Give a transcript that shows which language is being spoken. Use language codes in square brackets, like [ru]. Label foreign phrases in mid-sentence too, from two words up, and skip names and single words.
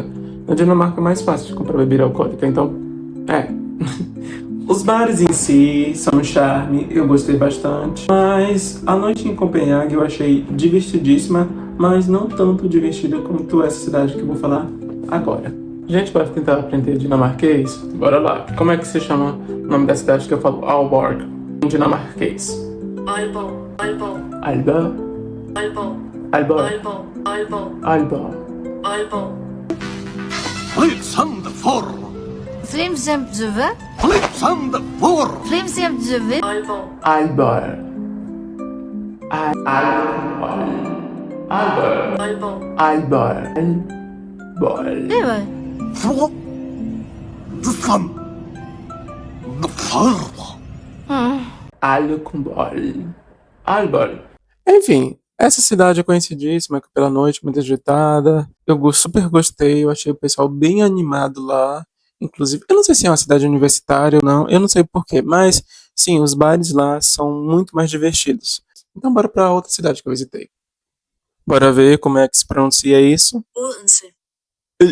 [pt] Na Dinamarca é mais fácil de comprar bebida alcoólica, então, Os bares em si são um charme, eu gostei bastante, mas a noite em Copenhague eu achei divertidíssima, mas não tanto divertida como essa cidade que eu vou falar agora. Gente, bora tentar aprender dinamarquês? Bora lá. Como é que se chama o nome da cidade que eu falo? Aalborg, em dinamarquês. Aalborg, Aalborg, Aalborg, Aalborg, Aalborg, Aalborg, Aalborg, Aalborg. Aalborg. Flygsandefjord! Flimsemdøve. Flygsandefjord! Flimsemdøve. Aalborg. Aalborg. Aalborg. Aalborg. Aalborg. Aalborg. Aalborg. [da] Det var Flå! Desland! Defjord! [pt] Aalborg. Aalborg. Enfim, essa cidade é conhecidíssima pela noite, muito agitada. Eu super gostei, eu achei o pessoal bem animado lá. Inclusive, eu não sei se é uma cidade universitária ou não, eu não sei porquê, mas sim, os bares lá são muito mais divertidos. Então bora pra outra cidade que eu visitei. Bora ver como é que se pronuncia isso.